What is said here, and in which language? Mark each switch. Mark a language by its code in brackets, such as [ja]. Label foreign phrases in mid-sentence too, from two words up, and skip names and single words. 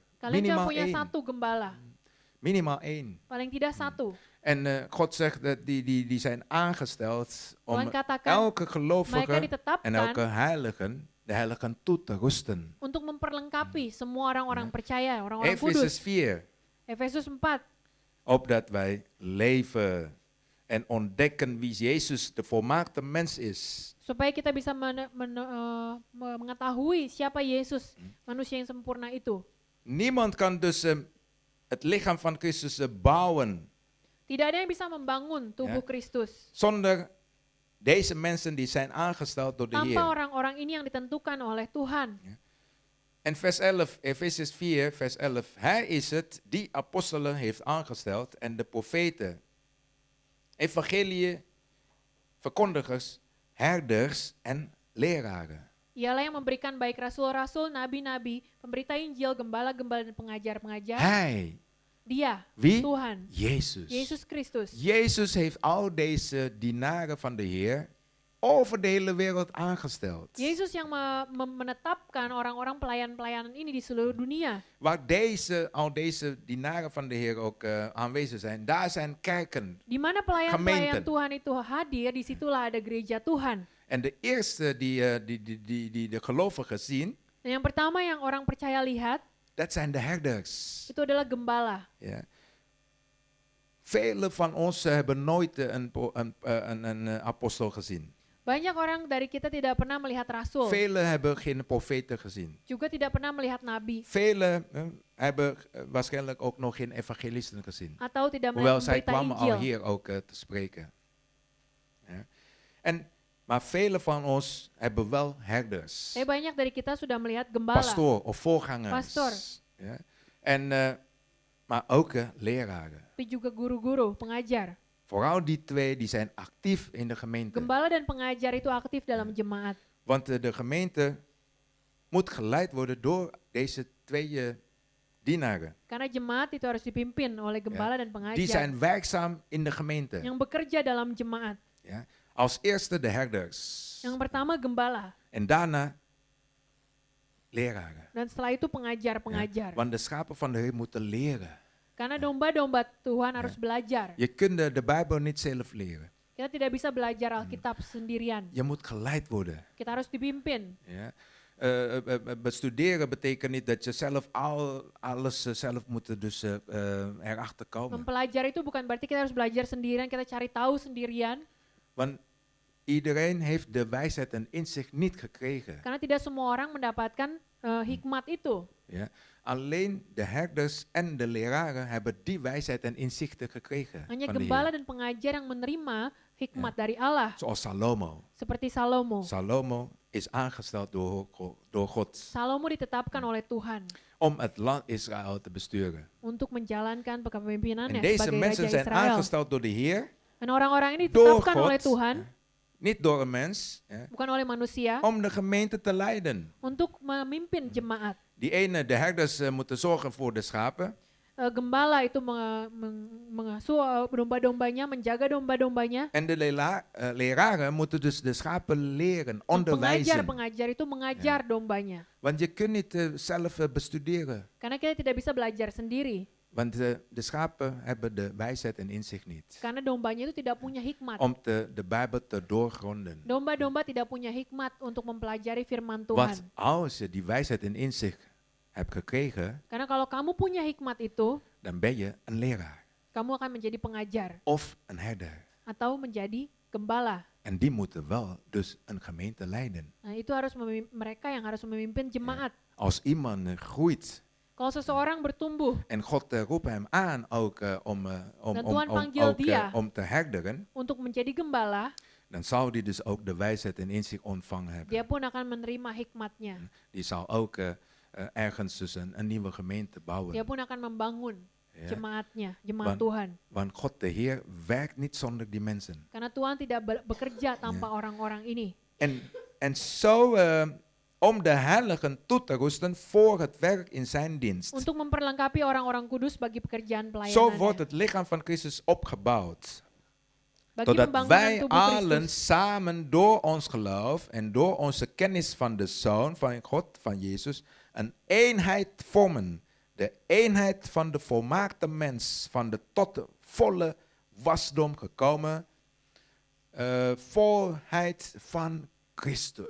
[id] Kalian cuma [nl] Minimaal [id] punya [nl] één. [id] satu gembala, [nl] Minimaal één. [id] paling tidak satu. [nl] En God zegt dat die zijn aangesteld om [id] Tuhan katakan [nl] elke [id] mereka [nl] gelovige en [id] ditetapkan [nl] elke heiligen, de heiligen toe te rusten. [id] untuk memperlengkapi semua orang-orang percaya, orang-orang kudus. [nl] Efezus 4. [id] Efesus 4. [nl] Opdat wij leven en ontdekken wie Jezus de volmaakte mens is. [id] Supaya kita bisa mengetahui siapa Yesus, manusia yang sempurna itu. [nl] Niemand kan dus het lichaam van Christus bouwen [id] Tidak ada yang bisa membangun tubuh [nl] Ja. [id] Kristus [nl] zonder deze mensen die zijn aangesteld door de [id] tanpa [nl] Heer. [id] orang-orang ini yang ditentukan oleh Tuhan. [nl] En vers 11, Efesius 4, vers 11. Hij is het die apostelen heeft aangesteld en de profeten, evangelie, verkondigers, herders en leraren. [id] Ialah yang memberikan baik rasul-rasul, nabi-nabi, pemberita Injil, gembala-gembala dan pengajar-pengajar. [nl] Hij, [id] Dia, [nl] wie? [id] Tuhan, [nl] Jezus. [id] Yesus Kristus. [nl] Jezus heeft al deze dienaren van de Heer over de hele wereld aangesteld. [id] Yesus yang menetapkan orang-orang pelayan-pelayanan ini di seluruh dunia. [nl] Waar al deze dienaren van de Heer ook aanwezig zijn, daar zijn kerken. [id] Di mana pelayan-pelayan [nl] Gemeenten. [id] Tuhan itu hadir, disitulah ada gereja Tuhan. [nl] En de eerste die de gelovigen zien, [id] Dan yang pertama yang orang percaya lihat, [nl] dat zijn de herders. [id] itu adalah gembala. [nl] Ja. Velen van ons hebben nooit een apostel gezien. [id] Banyak orang dari kita tidak pernah melihat rasul, [nl] Velen hebben geen profeten gezien. [id] juga tidak pernah melihat nabi, [nl] Velen hebben waarschijnlijk ook nog geen evangelisten gezien. [id] atau tidak [nl] Hoewel [id] melihat [nl] zij [id] berita [nl] kwamen al [id] Injil. [nl] hier ook te spreken. Ja. Maar velen van ons hebben wel herders. [id] Tapi banyak dari kita sudah melihat gembala, [nl] Pastoor of voorgangers. [id] Pastor. [nl] Ja. Maar ook leraren. [id] tapi juga guru-guru, pengajar. [nl] Vooral die twee die zijn actief in de gemeente. [id] Gembala dan pengajar itu aktif dalam jemaat. [nl] Want de gemeente moet geleid worden door deze twee dienaren. [id] Karena jemaat itu harus dipimpin oleh gembala dan [nl] Die [id] pengajar [nl] zijn werkzaam in de gemeente. [id] yang bekerja dalam jemaat. [nl] Ja. Als eerste de herders. [id] Yang pertama gembala, [nl] En daarna leraren. [id] dan setelah itu [nl] Ja. [id] pengajar-pengajar. [nl] Want de schapen van de Heer moeten leren. [id] Karena domba-domba Tuhan harus belajar. [nl] Je kunt de Bijbel niet zelf leren. [id] Kita tidak bisa belajar Alkitab sendirian. [nl] Je moet geleid worden. [id] Kita harus dipimpin. [nl] Ja. Bestuderen betekent niet dat je zelf alles zelf moet dus erachter komen. [id] Mempelajari itu bukan berarti kita harus belajar sendirian, kita cari tahu sendirian. [nl] Want iedereen heeft de wijsheid en inzicht niet gekregen. [id] Karena tidak semua orang mendapatkan hikmat itu. [nl] Ja. Alleen de herders en de leraren hebben die wijsheid en inzichten gekregen [id] Hanya [nl] van de [id] gembala [nl] Heer. [id] dan pengajar yang menerima hikmat dari Allah. [nl] Zoals Salomo. [id] Seperti Salomo. [nl] Salomo is aangesteld door God [id] Salomo ditetapkan oleh Tuhan [nl] om het land Israël te besturen. [id] untuk menjalankan [nl] En [id] kepemimpinannya [nl] deze [id] sebagai [nl] mensen [id] Raja [nl] zijn [id] Israel. [nl] aangesteld door de Heer, [id] Dan orang-orang ini [nl] door [id] ditetapkan oleh [nl] God, [id] Tuhan, [nl] niet door een mens, [id] bukan oleh manusia, [nl] om de gemeente te leiden. [id] untuk memimpin jemaat. [nl] Die ene, de herders moeten zorgen voor de schapen. [id] gembala itu mengasuh domba-dombanya, menjaga domba-dombanya. [nl] En de leraren moeten dus de schapen leren, [id] Dan [nl] onderwijzen. [id] pengajar itu mengajar dombanya. [nl] Want je kunt niet zelf bestuderen. [id] Karena kita tidak bisa belajar sendiri. [nl] Want de schapen hebben de wijsheid en inzicht niet. [id] Karena dombanya itu tidak punya hikmat. [nl] Om de Bijbel te doorgronden. [id] Domba-domba tidak punya hikmat untuk mempelajari firman Tuhan. [nl] Want als je die wijsheid en inzicht hebt gekregen, [id] Karena kalau kamu punya hikmat itu, [nl] dan ben je een leraar [id] kamu akan menjadi pengajar [nl] of een herder. [id] atau menjadi gembala. [nl] En die moeten wel dus een gemeente leiden. [id] Nah, itu harus mereka yang harus memimpin jemaat. [nl] Als iemand groeit [id] Kalau seseorang bertumbuh [nl] en God roept hem aan ook [id] Dan Tuhan panggil dia. [nl] om te herderen, [id] untuk menjadi gembala, [nl] dan zal die dus ook de wijsheid en inzicht ontvangen hebben. [id] dia pun akan menerima hikmatnya. [nl] Die zal ook ergens dus een nieuwe gemeente bouwen. [id] Dia pun akan membangun [nl] Ja. [id] jemaatnya, jemaat [nl] Want- [id] Tuhan. [nl] Want God de Heer werkt niet zonder die mensen. [id] Karena Tuhan tidak bekerja tanpa orang-orang ini. [nl] En zo om de heiligen toe te rusten voor het werk in zijn dienst. [id] Untuk memperlengkapi orang-orang kudus bagi pekerjaan [nl] Zo wordt [id] pelayanannya. [nl] het lichaam van Christus opgebouwd. [id] Bagi [nl] Totdat [id] pembangunan [nl] wij [id] tubuh [nl] allen [id] Kristus. [nl] samen door ons geloof en door onze kennis van de Zoon van God, van Jezus, een eenheid vormen. De eenheid van de volmaakte mens, van de tot de volle wasdom gekomen, volheid van Christus.